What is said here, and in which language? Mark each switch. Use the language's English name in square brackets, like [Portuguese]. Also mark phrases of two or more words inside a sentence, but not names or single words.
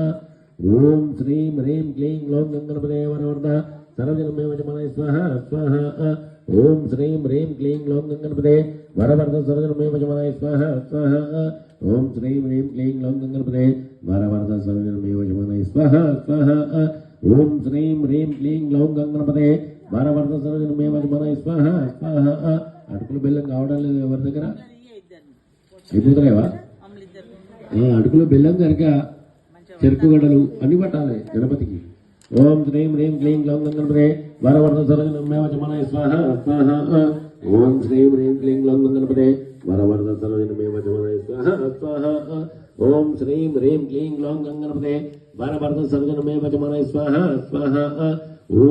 [Sanskrit] ओम श्रीं ह्रीं क्लीं ग्लौं गणपते वार वरद सर्वजनमे वजमानाय स्वाहा स्वाहा ओम श्रीं ह्रीं क्लीं ग्लौं गणपते वार वरद सर्वजनमे वजमानाय स्वाहा स्वाहा ओम श्रीं ह्रीं क्लीं ग्लौं गणपते वार वरद सर्वजनमे वजमानाय स्वाहा स्वाहा ओम श्रीं ह्रीं क्लीं ग्लौं गणपते वार वरद सर्वजनमे वजमानाय स्वाहा स्वाहा [Telugu] అటుకులు బెల్లం కావడం లేదు ఎవరి దగ్గర అయిపోతున్నాయవా అటుకులు బెల్లం కనుక చెరుకు గడలు అన్ని పట్టాలి గణపతికి [Sanskrit] ओम श्रीं ह्रीं क्लीं ग्लौं गणपते वार वरद सर्वजनमे वजमानाय स्वाहा स्वाहा ओम श्रीं ह्रीं क्लीं ग्लौं गणपते वार वरद सर्वजनमे वजमानाय स्वाहा स्वाहा ओम श्रीं ह्रीं क्लीं ग्लौं गणपते वार वरद सर्वजनमे वजमानाय स्वाहा स्वाहा ओम